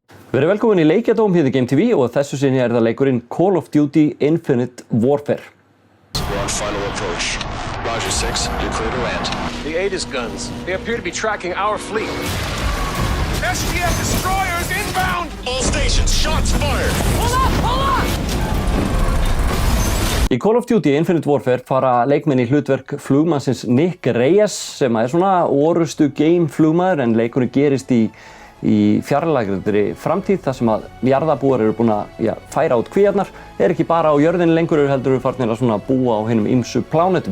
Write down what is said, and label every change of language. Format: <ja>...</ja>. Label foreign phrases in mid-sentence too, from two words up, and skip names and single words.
<is>Verið velkomin í Leikjadóm hér í Game TV og þessu sinni það leikurinn Call of Duty Infinite Warfare.</is> <en>We're on final approach. Roger 6, you're clear to land. The Aegis guns. They appear to be tracking our fleet. SDF destroyers inbound! All stations, shots fired! Hold up! Hold up!</en> <is>Í Call of Duty Infinite Warfare fara leikmenn í hlutverk flugmannsins Nick Reyes sem er svona orustu game flugmaður en leikurinn gerist í fjarlægri framtíð þar sem að jarðarbúar eru búin að færa út kvíarnar ekki bara á jörðinni lengur heldur eru farnir að svona búa á hinum ýmsu plánetum.</is>